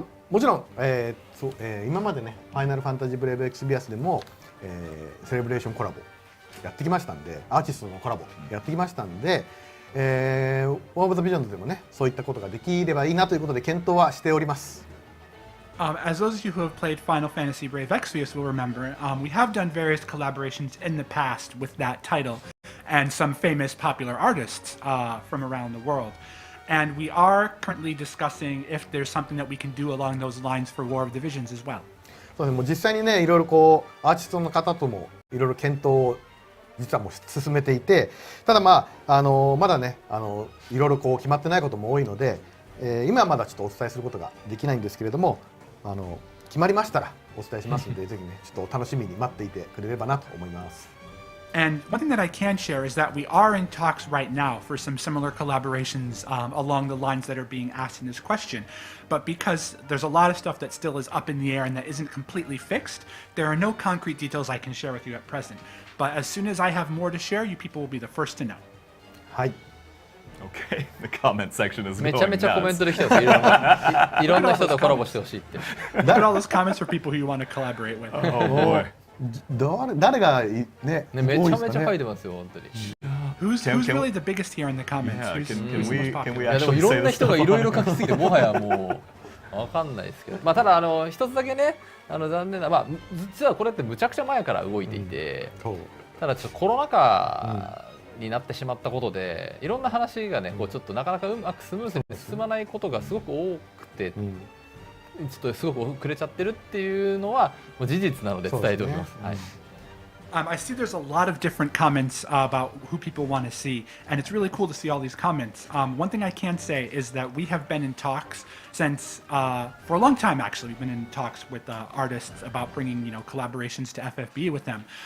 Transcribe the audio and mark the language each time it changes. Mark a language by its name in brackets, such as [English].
[Japanese] もちろん、今までね、ファイナルファンタジーブレイブエクスビアスでも、セレブレーションコラボやってきましたんで、アーティストのコラボやってきましたんで、ワーオブザビジョンズでもね、そういったことができればいいなということで検討はしております。 [English] As those of you who have played Final Fantasy Brave Exvius will remember, we have done various collaborations in the past with that title and some famous popular artists from around the world. And we are currently discussing if there's something that we can do along those lines for War of the Visions as well. [Japanese] そうですね、もう実際にね、いろいろアーティストの方ともいろいろ検討を実はもう進めていて、ただまだね、いろいろ決まってないことも多いので、今はまだちょっとお伝えすることができないんですけれども、決まりましたらお伝えしますので、ぜひね、ちょっと楽しみに待っていてくれればなと思います。 [English] And one thing that I can share is that we are in talks right now for some similar collaborations along the lines that are being asked in this question. But because there's a lot of stuff that still is up in the air and that isn't completely fixed, there are no concrete details I can share with you at present. But as soon as I have more to share, you people will be the first to know. [Japanese] はい。 [English] Okay, the comment section is going nuts. [Japanese] めちゃめちゃコメントできてます。いろんな人とコラボしてほしいって。 [English] Look at all those comments for people who you want to collaborate with. Oh boy. [Japanese] 誰がね、めちゃめちゃ書いてますよ、本当に。 [English] Who's really the biggest here in the comments? Can we [Japanese] いやでもいろんな人がいろいろ書きすぎて、もはやもうわかんないですけど、ただ一つだけね、残念な、実はこれってむちゃくちゃ前から動いていて、ただちょっとコロナ禍になってしまったことで、いろんな話がね、ちょっとなかなかうまくスムーズに進まないことがすごく多くて。ちょっとすごく遅れちゃってるっていうのはもう事実なので伝えておきます。はい。 [English] I see there's a lot of different comments about who people want to see, and it's really cool to see all these comments. One thing I can say is that we have been in talks since for a long time. Actually, we've been in talks with artists about bringing collaborations to FFBE with them.